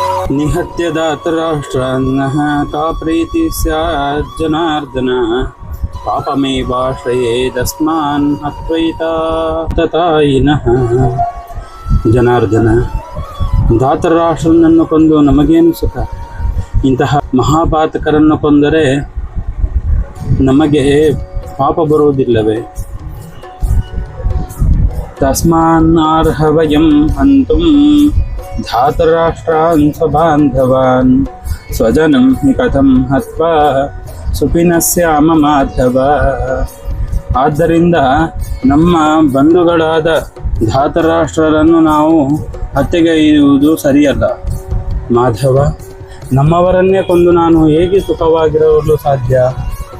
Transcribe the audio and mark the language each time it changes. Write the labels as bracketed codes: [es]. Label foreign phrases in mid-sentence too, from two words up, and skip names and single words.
[sa] निहत्य दातराष्ट्रान्नः का प्रीति स्यात् जनार्दन पापमेवाश्रयेदस्मान् हत्वैता ततायिनः. [kn] ಜನಾರ್ದನ, ಧಾತರಾಷ್ಟ್ರನನ್ನು ಕೊಂದು ನಮಗೇನು ಸುಖ? ಇಂತಹ ಮಹಾಪಾತಕರನ್ನು ಕೊಂದರೆ ನಮಗೆ ಪಾಪ ಬರುವುದಿಲ್ಲವೇ? [sa] ತಸ್ಮಾನ್ನರ್ಹ ವಯಂ ಹಂತುಂ ಧಾತರಾಷ್ಟ್ರಾನ್ ಸ್ವಬಾಂಧವಾನ್ ಸ್ವಜನಂ ಹಿ ಕಥಂ ಹತ್ವಾ ಸುಖಿನಸ್ಯಾಮ ಮಾಧವ. [kn] ಆದ್ದರಿಂದ ನಮ್ಮ ಬಂಧುಗಳಾದ ಧಾತರಾಷ್ಟ್ರರನ್ನು ನಾವು ಹತ್ಯೆಗೈಯುವುದು ಸರಿಯಲ್ಲ. ಮಾಧವ, ನಮ್ಮವರನ್ನೇ ಕೊಂದು ನಾನು ಹೇಗೆ ಸುಖವಾಗಿರಲು ಸಾಧ್ಯ?